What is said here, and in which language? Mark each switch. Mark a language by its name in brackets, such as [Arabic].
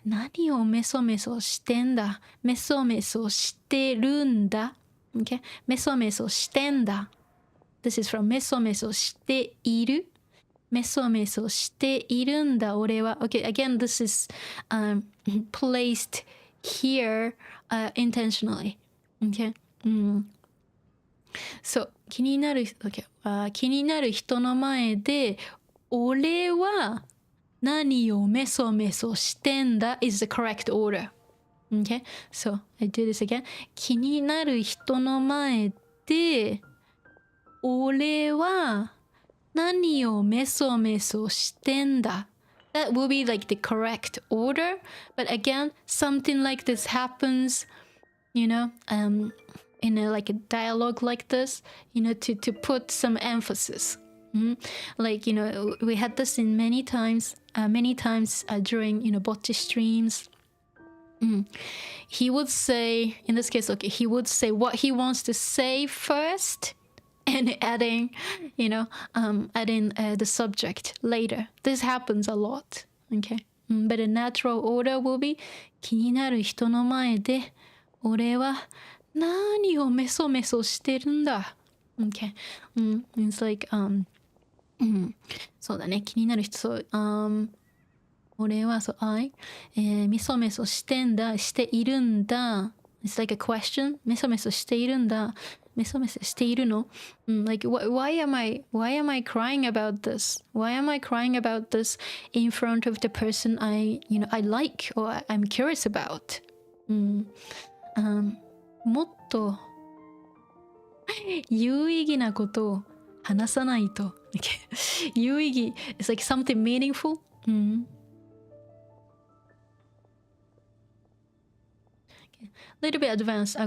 [Japanese] 何をメソメソしてんだ。メソメソしてるんだ。Okay? メソメソしてんだ。 [English] This is from [Japanese] メソメソしている。メソメソしているんだ俺は。 [English] Okay, again, this is placed here intentionally. Okay? [Japanese] そう、気になる、okay. 気になる人の前で俺は何をメソメソしてんだ [English] is the correct order. [Japanese] Okay? [English] So, I do this again. [Japanese] 気になる人の前で俺は何をメソメソしてんだ [English] That will be like the correct order. But again, something like this happens, in like a dialogue like this, to put some emphasis. Like, we had this in many times during, bocce streams. He would say, in this case, okay, he would say what he wants to say first and adding the subject later. This happens a lot, okay? But the natural order will be [Japanese] 気になる人の前で俺は何をメソメソしてるんだ [English] Okay. It's like [Japanese] そうだね気になる人そう俺はそうメソメソしてんだしているんだ [English] It's like a question メソメソしているんだメソメソしているの Like why am I crying about this? Why am I crying about this in front of the person I like or I'm curious about? [Japanese] もっと有意義なことを話さないと有意義 [English] It's like something meaningful. Little bit advanced.